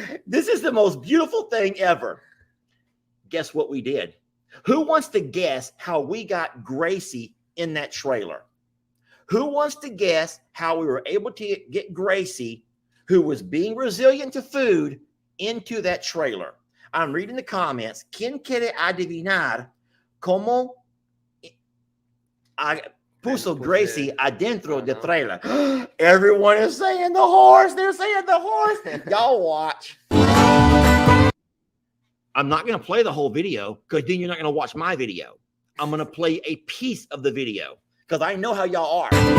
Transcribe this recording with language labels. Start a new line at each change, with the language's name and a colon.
English: This is the most beautiful thing ever. Guess what we did? Who wants to guess how we got Gracie in that trailer. Who wants to guess how we were able to get Gracie, who was being resilient to food, into that trailer? I'm reading the comments.
Spanish: ¿Quién quiere adivinar cómo puso Gracie adentro de trailer?
English: Everyone is saying the horse. They're saying the horse. Y'all watch. I'm not going to play the whole video because then you're not going to watch my video. I'm going to play a piece of the video because I know how y'all are.